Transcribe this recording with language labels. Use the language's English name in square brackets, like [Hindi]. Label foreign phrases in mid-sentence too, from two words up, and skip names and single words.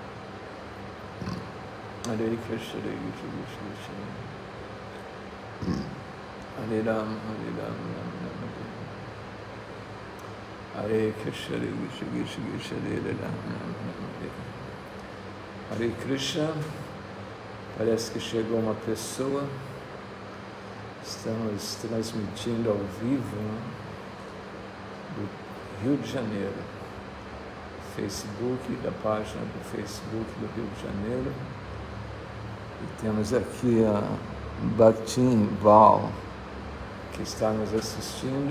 [Sanskrit] Hare Krishna, Krishna Krishna, Hare Rama, Rama Rama, Hare Krishna, Krishna Krishna, Hare Rama, Rama Rama, Hare Hare. Hare Krishna, [Portuguese] parece que chegou uma pessoa, estamos transmitindo ao vivo, né, do Rio de Janeiro, Facebook, da página do Facebook do Rio de Janeiro, e temos aqui a Bhaktin Val, que está nos assistindo.